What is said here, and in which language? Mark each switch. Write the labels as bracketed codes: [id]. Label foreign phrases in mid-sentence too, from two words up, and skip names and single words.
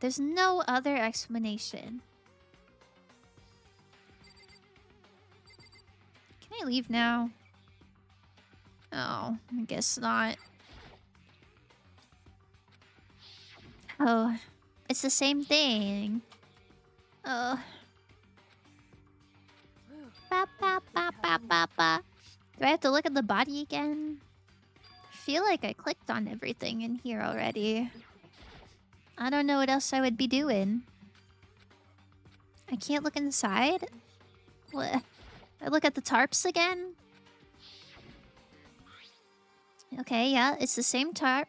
[en] There's no other explanation. Can I leave now? Oh, I guess not. Oh, it's the same thing. Oh. Ba, ba, ba, ba, ba, ba. Do I have to look at the body again? I feel like I clicked on everything in here already. I don't know what else I would be doing. I can't look inside? What? I look at the tarps again? Okay, yeah, it's the same tarp.